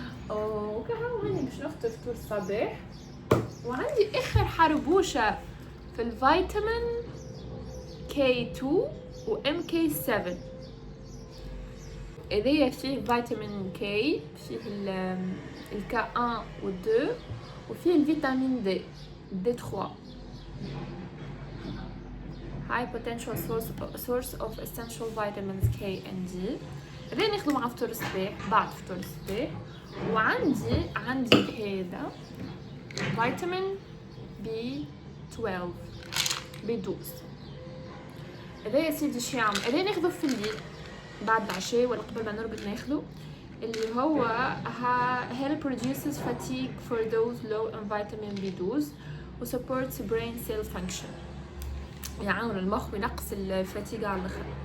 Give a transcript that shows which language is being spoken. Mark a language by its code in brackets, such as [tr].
[ar] وكهو هاني باش نفطر فطور الصباح، وعندي اخر حربوشة في الفيتامين K2 و MK7. إذا فيه فيتامين K، فيه ال K1 و 2، وفيه الفيتامين D3. [en] high potential source of essential vitamins K and D. [ar] إذا ناخدو مع فطور الصباح، بعد فطور الصباح. وعندي هذا فيتامين B12 B12. هذا يا سيدي شي يعمل، هذا ناخذه في الليل بعد العشاء ولا قبل ما نرقد ناخذه، اللي هو [en] help reduces fatigue for those low in vitamin B12 [ar] و [en] supports brain cell function، [ar] يعاون المخ وينقص الفاتيغ على الاخر.